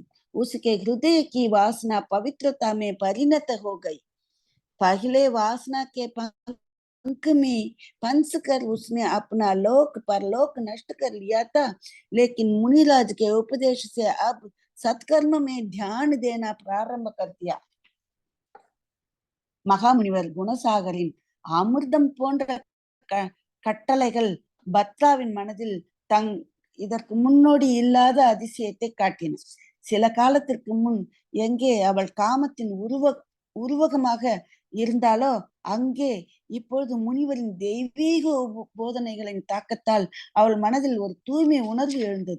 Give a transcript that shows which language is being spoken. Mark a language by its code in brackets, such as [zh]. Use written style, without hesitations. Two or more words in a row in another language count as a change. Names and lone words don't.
[hi] उसके हृदय की वासना पवित्रता में परिणत हो गई। पहले वासना के पंख में पंच कर उसने अपना लोक परलोक नष्ट कर लिया था, लेकिन मुनिराज के उपदेश से अब सत्कर्म में ध्यान देना प्रारंभ कर दिया। [ta] மகாமுனிவர் குணசாகரின் அமிர்தம் போன்ற கட்டளைகள் பத்ராவின் மனதில் இதற்கு முன்னோடி இல்லாத அதிசயத்தை காட்டின. சில காலத்திற்கு முன் எங்கே அவள் காமத்தின் உருவகமாக இருந்தாலோ அங்கே இப்பொழுது முனிவரின் தெய்வீக போதனைகளின் தாக்கத்தால் அவள் மனதில் ஒரு தூய்மை உணர்வு எழுந்தது.